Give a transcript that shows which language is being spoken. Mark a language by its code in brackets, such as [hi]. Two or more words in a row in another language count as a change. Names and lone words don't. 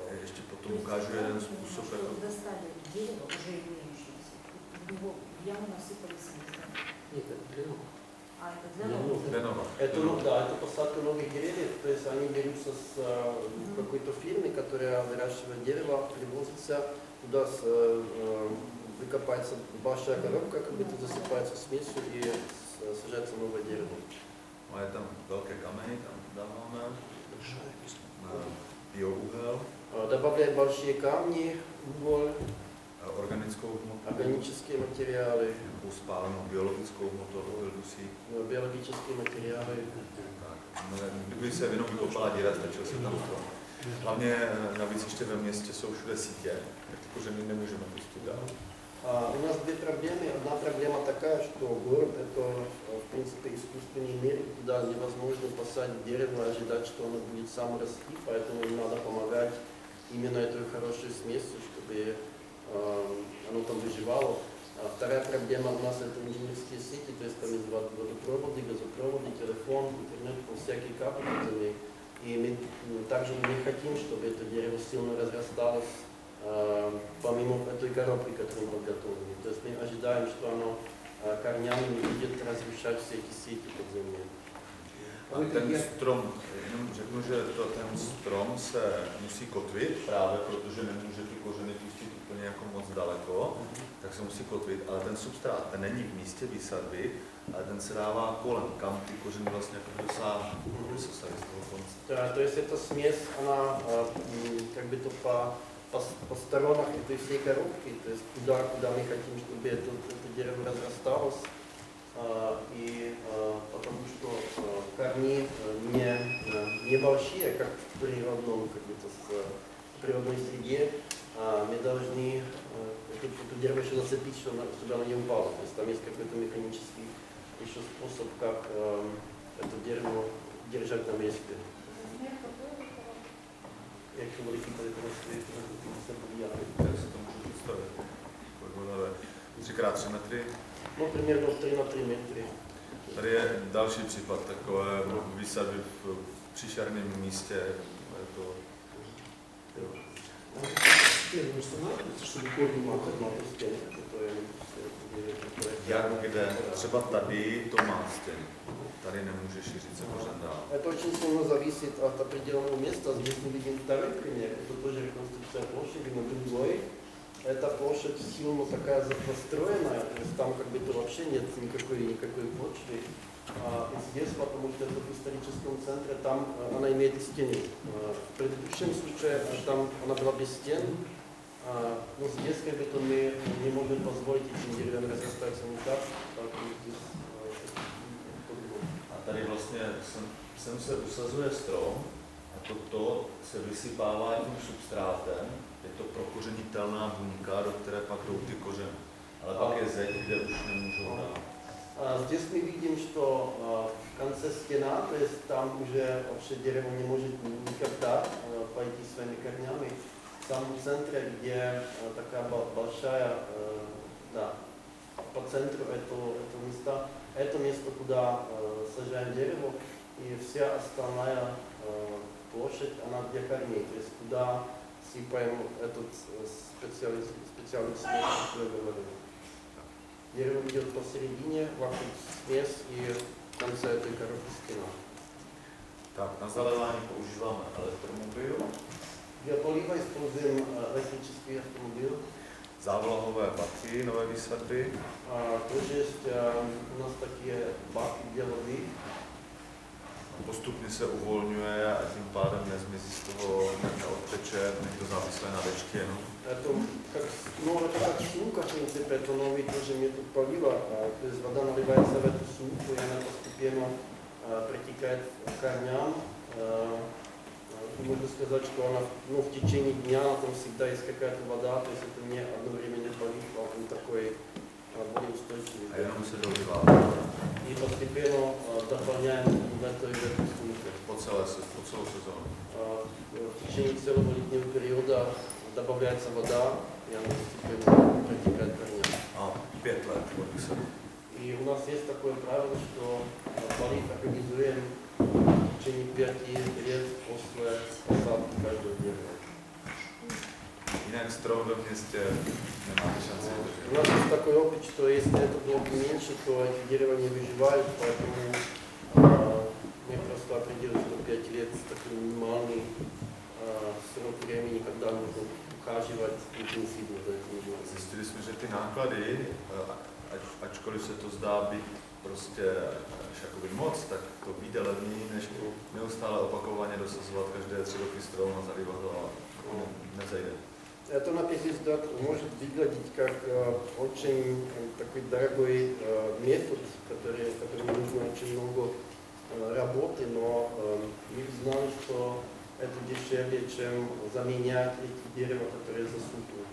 [cs] Ještě potom ukážu jeden způsob. [ru] Достали дерево, уже имеющееся, в него в яму насыпали смесь. Нет, это для новых. Это для новых? Для новых. Это посадка новых деревьев, то есть они берутся с какой-то фирмы, которая выращивает дерево, привозится туда, выкопается большая коробка, как будто засыпается смесью и сажается новое дерево. [cs] A je tam velké kameny, tam dáváme biouhel. [ru] Добавляем большие камни, уголь, [cs] organickou hmotu, [ru] органические материалы, [cs] nějakou spálenou biologickou hmotu, dusí. [ru] биологические материалы. [cs] Kdyby se jenom vykopala díra, stačil se tam to. Hlavně navíc ještě ve městě jsou všude sítě, tak kořeny nemůžeme pustit dál. [ru] У нас две проблемы. Одна проблема такая, что город это, в принципе, искусственный мир, туда невозможно посадить дерево и ожидать, что оно будет само расти, поэтому им надо помогать именно этой хорошей смесью, чтобы оно там выживало. Вторая проблема у нас это инженерские сети, то есть там есть водопроводы, газопроводы, телефон, интернет, всякие кабели. И мы также не хотим, чтобы это дерево сильно разрасталось, помимо этой коробки, которую мы подготовили. То есть мы ожидаем, что оно корнями не будет разрушать все эти сети под землей. A ten strom, jenom řeknu, že ten strom se musí kotvit právě, protože nemůže ty kořeny pustit úplně jako moc daleko, tak se musí kotvit, ale ten substrát, ten není v místě výsadby, ale ten se dává kolem, kam ty kořeny vlastně jako dosáhly z toho konce. То есть эта смесь, она как бы то по сторонах этой всей коробки, то есть куда мы хотим, чтобы это дерево разрасталось, И потому что корни небольшие, как в природном, как бы, в природной среде, мы должны это дерево еще зацепить, чтобы оно не упало. То есть там есть какой-то механический еще способ, как это дерево держать на месте. [uk] Якщо модифікувати це будь-яке. [cs] Jak se to můžu představit? Kolik 3x3 metry. [ru] Ну, примерно 3 на 3 метry. [cs] Tady je další případ takové výsadby v příšerném místě. Je to, [ru] Первым устанавливается, чтобы корни [cs] Má [ru] могли. [cs] to stěny, to je jak kde, třeba tady to má stěny. Tady nemůže šířit se kořen dál. [ru] Это очень сильно зависит от определенного места. Здесь мы видим второй пример. Это тоже реконструкция площади, но другой. Эта площадь сильно такая застроенная, то есть там как бы то вообще нет никакой почвы. И здесь, потому что это в историческом центре, там она имеет стены. В предыдущем случае там она была без стен, но здесь как бы то мы не можем позволить этим деревьям разрастаться не так, поэтому здесь по-другому. [cs] A tady vlastně sem se usazuje strom a toto se vysypává tím substrátem. Je to prokořenitelná buňka, do které pak jdou ty kořeny. Ale pak je zeď, kde už nemůžou dát. [ru] Здесь мы видим, что в конце стена, то есть там уже вообще дерево не может никогда пойти своими корнями. В самом центре, где такая большая, да, по центру этого места, это место, куда сажаем дерево, и вся остальная площадь, она для корней, то есть куда сыпаем этот специальный слой, который я говорил. Дерево идет посередине, вокруг смесь и в конце этой коробки стена. [cs] Tak, na zalévání používáme elektromobil, [ru] Для полива используем электрический автомобиль. [cs] závlahové baky, nové výsadby. [ru] Тоже есть у нас такие баки для воды. [cs] Postupně se uvolňuje a tím pádem nezmizí z toho, neodteče, není to závislé na dešti jenom. [ru] Это как сумка, в принципе, это новый тоже метод полива. То есть вода наливается в эту сумку, и она постепенно протекает к корням. Можно сказать, что она в течение дня там всегда есть какая-то вода, то есть это не одновременный полив, а он такой более устойчивый. [cs] A jenom se dolívá [ru] И постепенно дополняем в этой сумке. [cs] po celou sezónu. [ru] В течение целого летнего периода добавляется вода, и она постепенно протекает к корням. [cs] A 5 let od výsadby. [ru] И у нас есть такое правило, что полив организуем в течение 5 лет после посадки каждого дерева. [cs] Jinak strom ve městě nemáte šanci [ru] У [cs] udržet. [ru] нас есть такой опыт, что если это долго меньше, то эти дерева не выживают, поэтому мы просто определили, что 5 лет такой минимальный срок времени, когда нужно ухаживать интенсивно за этим деревом. [cs] Zjistili jsme, že ty náklady, ačkoliv se to zdá být prostě až jakoby moc, tak to vyjde levněji, než neustále opakovaně dosazovat každé 3 roky strom a zalívat ho a nezajde. [ru] Это, на первый взгляд, может выглядеть как очень такой дорогой метод, которому нужно очень много работы, но мы знали, что это дешевле, чем заменять эти дерева, которые засыпают.